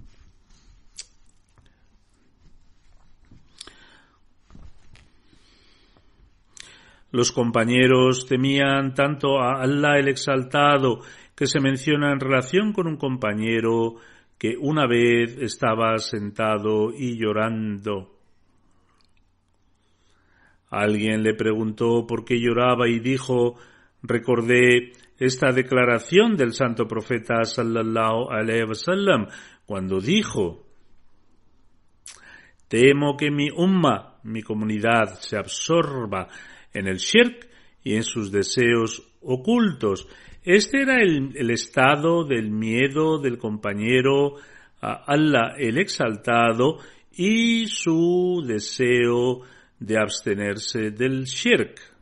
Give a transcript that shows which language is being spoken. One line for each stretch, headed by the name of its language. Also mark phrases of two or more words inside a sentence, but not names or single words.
Spanish: Los compañeros temían tanto a Allah el Exaltado, que se menciona en relación con un compañero que una vez estaba sentado y llorando. Alguien le preguntó por qué lloraba y dijo: recordé esta declaración del santo profeta
Arabic: صلى الله عليه وسلم
Spanish: cuando dijo: temo que mi umma, mi comunidad, se absorba en el shirk y en sus deseos ocultos. Este era el estado del miedo del compañero a Allah el Exaltado y su deseo de abstenerse del shirk.